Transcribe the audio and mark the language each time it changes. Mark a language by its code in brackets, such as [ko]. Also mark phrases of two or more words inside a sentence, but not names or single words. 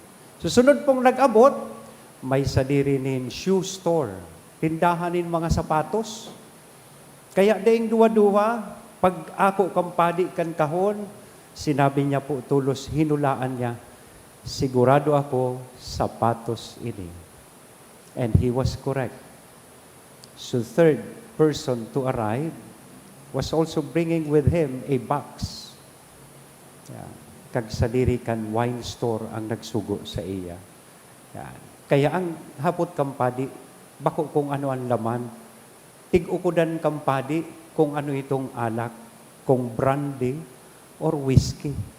[bik] Susunod pong nag-abot, may sadiri nin [en] shoe store, [bik] tindahan nin mga sapatos. Kaya daing duwa-duwa, pag ako kang padi kan kahon, sinabi niya po tulos, hinulaan niya, sigurado ako, sapatos ini. [en] And he was correct. So third person to arrive was also bringing with him a box. [bik] Yan. Kag sadiri kan [en] wine store [bik] ang nagsugo sa iya. Yan. Kaya ang hapot kampadi, bako kung ano ang laman, tig-ukudan kampadi kung ano itong alak, kung [en] brandy or whiskey.